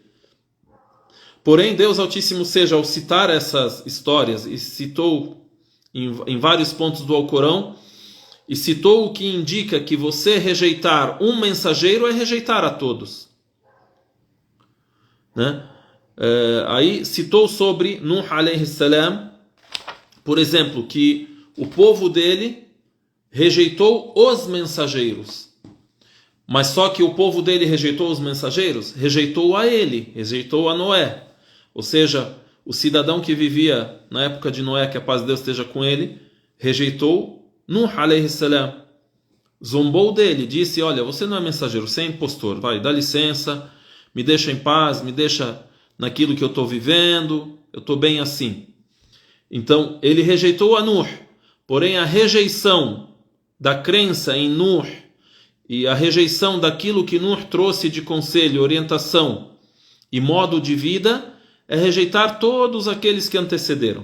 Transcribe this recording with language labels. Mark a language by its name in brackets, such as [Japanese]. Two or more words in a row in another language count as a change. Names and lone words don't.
[Portuguese] Porém, Deus Altíssimo seja, ao citar essas histórias, e citou em vários pontos do Alcorão, e citou o que indica que você rejeitar um mensageiro é rejeitar a todos. Né? Aí citou sobre Nuh [Arabic] عليه السلام, [Portuguese] por exemplo, que o povo dele rejeitou os mensageiros. Mas só que o povo dele rejeitou os mensageiros? Rejeitou a ele, rejeitou a Noé. Ou seja, o cidadão que vivia na época de Noé, que a paz de Deus esteja com ele, rejeitou Nuh [Arabic] عليه السلام. [Portuguese] Zombou dele, disse, olha, você não é mensageiro, você é impostor, vai, dá licença, me deixa em paz, me deixa naquilo que eu estou vivendo, eu estou bem assim. Então, ele rejeitou a Nuh, porém a rejeição da crença em Nuh e a rejeição daquilo que Nuh trouxe de conselho, orientação e modo de vida é rejeitar todos aqueles que antecederam.